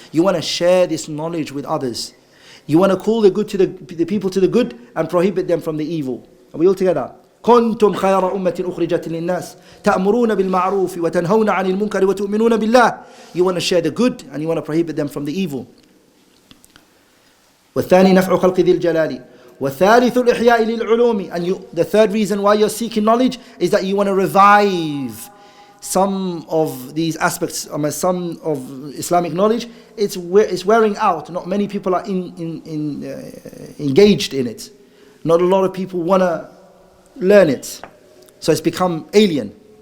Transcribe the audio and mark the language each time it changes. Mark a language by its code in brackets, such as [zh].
[en] You want to share this knowledge with others. You want to call the good to the people to the good and prohibit them from the evil. Are we all together? [ar] كنتم خير أمة أخرجت للناس تأمرون بالمعروف وتنهون عن المنكر وتؤمنون بالله. [en] You want to share the good and you want to prohibit them from the evil. [ar] والثاني نفع خلق ذي الجلال وثالث الإحياء للعلوم. [en] And the third reason why you're seeking knowledge is that you want to revive some of these aspects, some of Islamic knowledge. It's wearing out. Not many people are engaged in it. Not a lot of people want to learn it. So it's become alien.